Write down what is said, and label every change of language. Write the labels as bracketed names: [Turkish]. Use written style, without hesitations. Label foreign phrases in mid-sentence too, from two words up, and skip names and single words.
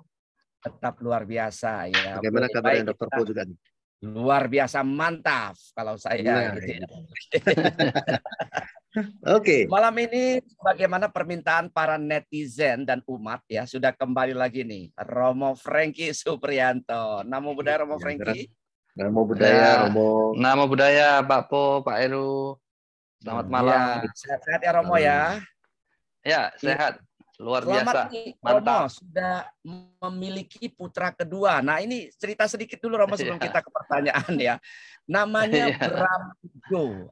[Indonesian] Tetap luar biasa ya. Bagaimana kabarnya Dr. Po juga nih? Luar biasa mantap kalau saya gitu ya. Oke. Malam ini bagaimana permintaan para netizen dan umat ya, sudah kembali lagi nih Romo Franky Supriyanto. [Pali] Namo Buddhaya [Indonesian] Romo Franky. [Pali] Namo Buddhaya [Indonesian] Romo. [Pali] Namo Buddhaya [Indonesian] Pak Po, Pak Heru. Selamat malam. Ya, sehat-sehat ya Romo ya. Ya, sehat. Luar Selamat biasa. nih, Mantap. Romo sudah memiliki putra kedua. Nah, ini cerita sedikit dulu Romo sebelum kita ke pertanyaan ya. Namanya Bramdo.